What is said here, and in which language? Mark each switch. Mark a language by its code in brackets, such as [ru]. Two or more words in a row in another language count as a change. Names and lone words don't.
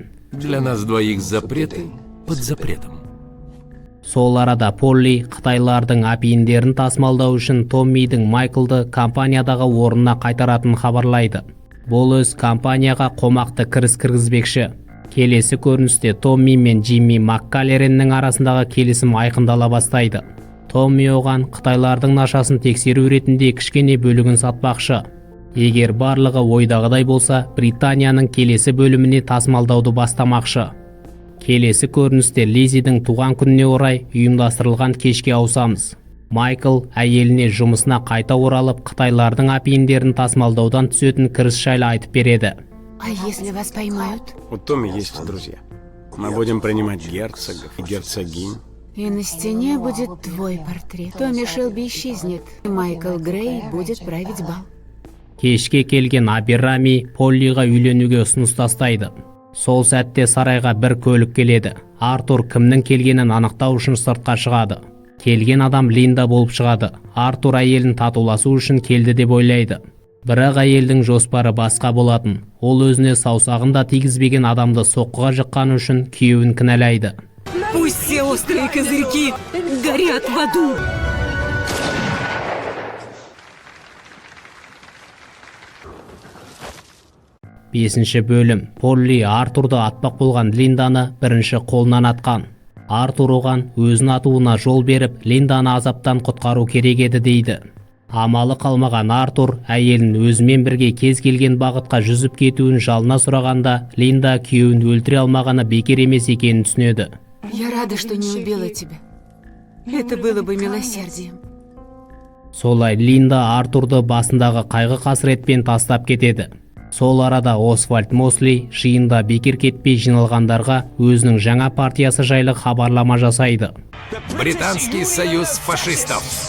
[ru] Для нас двоих запреты под запретом. [kk] Сол арада Полли қытайлардың апиіндерін тасымалдау үшін Томмидің Майклды компаниядағы орнына қайтаратын хабарлайды. Бұл өз компанияға қомақты кіріс кіргізбекші. Келесі көріністе Томми мен Джимми Маккалереннің арасындағы келісім айқындала бастайды. Томми оған қытайлардың нашасын тексеру ретінде кішкене бөлігін сатпақшы. Егер барлығы ойдағыдай болса, Британияның келесі бөліміне тасымалдауды бастамақшы. Келесі көріністе Лизидің туған күніне орай ұйымдастырылған кешке ауысамыз. Майкл әйеліне жұмысына қайта оралып, қытайлардың апиіндерін тасымалдаудан түсетін кіріс жайлы айтып береді. [ru] А если вас поймают? У Томми есть друзья. Мы будем принимать герцогов и герцогинь. И на стене будет твой портрет. Томми Шелби исчезнет, и Майкл Грей будет править бал. [kk] Кешке келген Аберрами Поллиға үйленуге ұсыныс тастайды. Сол сәтте сарайға бір көлік келеді. Артур кімнің келгенін анықтау үшін сыртқа шығады. Келген адам Линда болып шығады. Артур әйелін татуласу үшін келді деп ойлайды. Бірақ әйелдің жоспары басқа болатын. Ол өзіне саусағын да тигізбеген адамды соққыға жыққаны үшін күйеуін кінәлайды. [ru] Пусть все острые козырьки горят в аду. [kk] Бесінші бөлім. Полли Артурды атпақ болған Линданы бірінші қолынан атқан. Артур оған өзін атуына жол беріп, Линданы азаптан құтқару керек еді дейді. Амалы қалмаған Артур әйелін өзімен бірге кез келген бағытқа жүзіп кетуін жалына сұрағанда, Линда күйеуін өлтіре алмағаны бекер емес екенін түсінеді. [ru] Я рада, что не убила тебя. Это было бы милосердием. [kk] Солай Линда Артурды басындағы қайғы қасіретпен тастап кетеді. Сол арада Освальд Мосли жиында бекер кетпей жиналғандарға өзінің жаңа партиясы жайлы хабарлама жасайды. [ru] Британский союз фашистов.